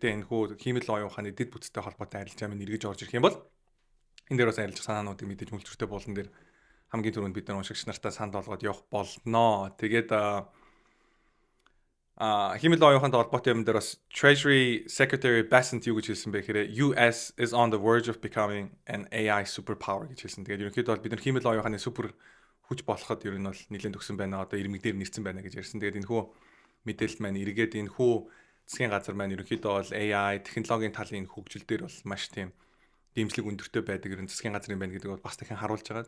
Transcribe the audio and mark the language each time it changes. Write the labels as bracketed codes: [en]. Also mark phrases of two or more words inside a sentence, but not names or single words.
[mn] Тэгээ энэ хүү хиймэл оюун ухааны дэд бүтцтэй холбоотой арилжаа минь эргэж орж ирэх юм бол энэ дээр бас арилжах санаануудыг мэдээж мөлжөртэй болон дээр хамгийн түрүүнд бид нар уншигч нартаа санал болгоод явах болноо. Тэгээд хиймэл оюун ухаантай холбоотой юм дээр бас [en] Treasury Secretary [mn] Bassent юу гэж хэлсэн бэ гэхээр [en] US is on the verge of becoming an AI superpower [mn] гэж хэлсэн. Тэгээд ерөнхийдөө бол бид нар хиймэл оюун ухааны супер хүч болоход ер нь бол нэлээд төгсөн байна. Одоо ирмэг дээр нэрсэн байна гэж ярьсан. Тэгээд энэ хүү мэдээлэл маань эргээд энэ хүү засгийн газар маань ерөнхийдөө бол AI технологийн талын хөгжил дээр бол маш тийм дэмжлэг өндөртэй байдаг ер нь засгийн газрын байна гэдэг бол бас дахин харуулж байгаа.